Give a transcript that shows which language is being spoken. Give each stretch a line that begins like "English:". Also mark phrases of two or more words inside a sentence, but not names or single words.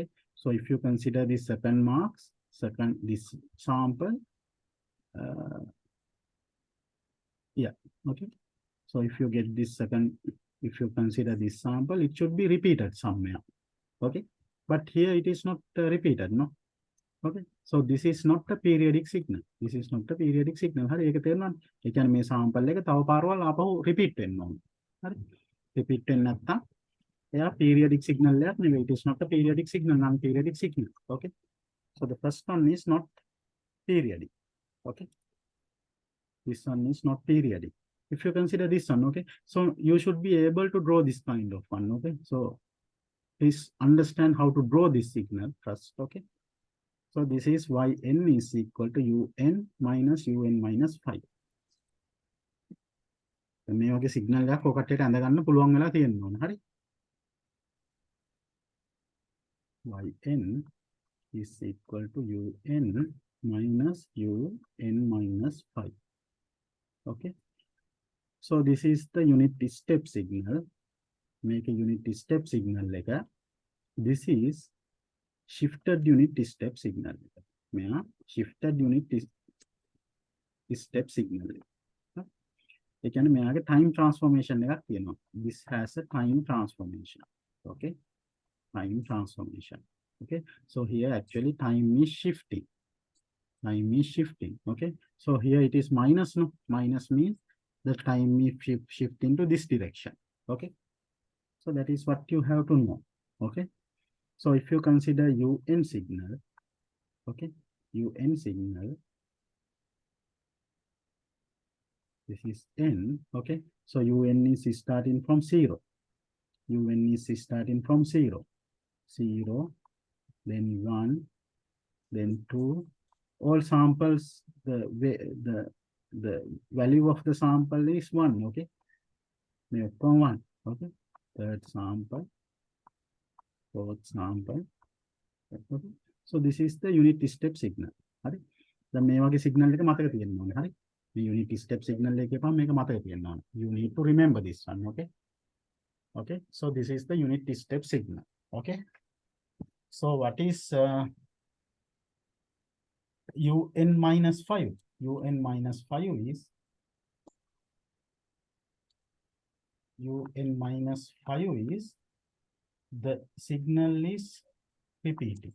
English: So if you consider this second marks, this sample, yeah. Okay. So if you get this if you consider this sample, it should be repeated somewhere. Okay. But here it is not repeated, no? Okay. So this is not a periodic signal. This is not a periodic signal.
Sinhala: හරි ඒක තේරුණාද? ඒ කියන්නේ මේ sample එක තව පාරවල් ආපහු repeat වෙන්න ඕනේ. හරි. Repeat වෙන්නේ නැත්තම් එයා
English: periodic signal
Sinhala: එකක් නෙවෙයි.
English: It is not a periodic signal, non-periodic signal. Okay. So the first one is not periodic. Okay. This one is not periodic. If you consider this one, okay, so you should be able to draw this kind of one. Okay. So please understand how to draw this signal first. Okay. So this is yn is equal to un minus un minus 5.
Sinhala: මේ වගේ සිග්නල් එකක් ඔකටට ඇඳ ගන්න පුළුවන් වෙලා තියෙන්න ඕන. හරි.
English: yn is equal to un minus un minus 5. Okay. So this is the unit step signal. Make a unit step signal like that. This is shifted unit step signal. Shifted unit step signal.
Sinhala: ඒ කියන්නේ මෙයාගේ
English: time transformation
Sinhala: එකක් තියෙනවා.
English: This has a time transformation. Okay. Time transformation. Okay. So here actually time is shifting. Time is shifting. Okay. So here it is minus, no? Minus means the time is shift into this direction. Okay. So that is what you have to know. Okay. So if you consider un signal, okay, un signal, this is n, okay. So un is starting from 0. Un is starting from 0. 0, then 1, then 2. All samples, the value of the sample is 1, okay. 1, okay. Third sample, fourth sample. Okay. So this is the unit step signal.
Sinhala: හරි. දැන් මේ වගේ signal එක මතක තියෙන්න ඕනේ. හරි. මේ
English: unit step signal
Sinhala: එකේ පම මේක මතක තියෙන්න ඕනේ.
English: You need to remember this one, okay? Okay. So this is the unit step signal. Okay. So what is un minus 5? Un minus 5 is un minus 5 is the signal is repeating.